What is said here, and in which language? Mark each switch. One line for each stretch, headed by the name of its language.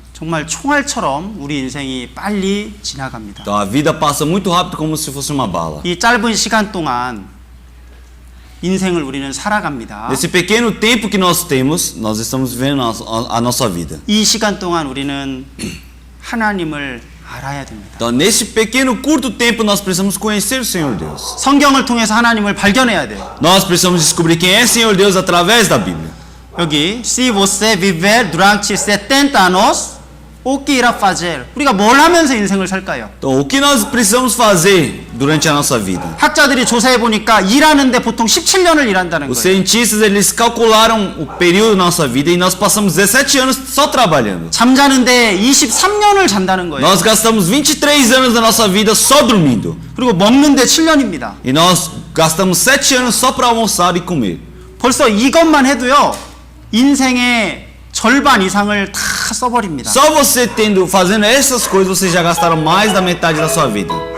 Korean: 정말 총알처럼 우리 인생이 빨리 지나갑니다.
Portuguese: Então a vida passa muito rápido como se fosse uma bala.
Korean: 이 짧은 시간 동안 인생을 우리는 살아갑니다.
Portuguese: Nesse pequeno tempo que nós temos, nós estamos vivendo a nossa vida.
Korean: 이 시간 동안 우리는 하나님을 알아야 됩니다.
Portuguese: Então nesse pequeno curto tempo nós precisamos conhecer o Senhor Deus.
Korean: 성경을 통해서 하나님을 발견해야 돼요.
Portuguese: Nós precisamos descobrir quem é Senhor Deus através da Bíblia.
Korean: 여기
Portuguese: se você viver durante 70 anos o que irá fazer?
Korean: 우리가 뭘 하면서 인생을 살까요?
Portuguese: Então o que nós precisamos fazer durante a nossa vida?
Korean: 학자들이 조사해 보니까 일하는데 보통 17년을 일한다는
Portuguese: Os cientistas eles calcularam o período da nossa vida e nós passamos 17 anos só trabalhando.
Korean: 잠자는데 23년을 잔다는 거예요.
Portuguese: Nós gastamos 23 anos da nossa vida só dormindo.
Korean: 그리고 먹는데 7년입니다.
Portuguese: E nós gastamos 7 anos só para almoçar e comer.
Korean: 벌써 이것만 해도요. 인생의 절반 이상을 다 써버립니다.
Portuguese: Só você fazendo essas coisas, você já gastaram mais da metade da sua vida.